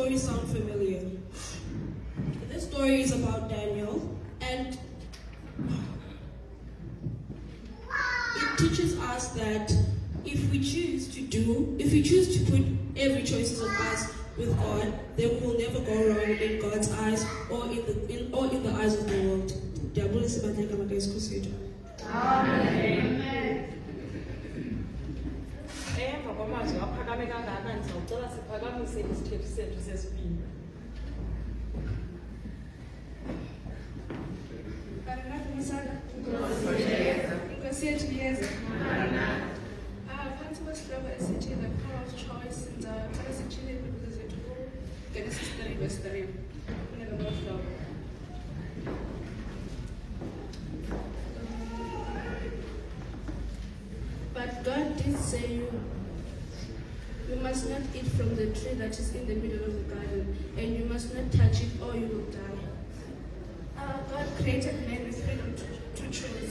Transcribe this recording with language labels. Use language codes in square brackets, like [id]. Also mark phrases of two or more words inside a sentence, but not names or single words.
[en] Does this story sound familiar? This story is about Daniel, and it teaches us that if we choose to put every choices of us with God, then we will never go wrong in God's eyes or in the eyes of the world. Amen. [xh] Emva kwamazwi aphakame kangaka ndizawucela siphakamise isithetho sethu sesibini. Phantsi kwesihloko esithi [en] the power of choice, [xh] ndicela sitshile iimpilo zethu kuGenesis 3 verse 3. Funeka nohlobo. [en] But God did say you must not eat from the tree that is in the middle of the garden, and you must not touch it or you will die. God created man with freedom to choose.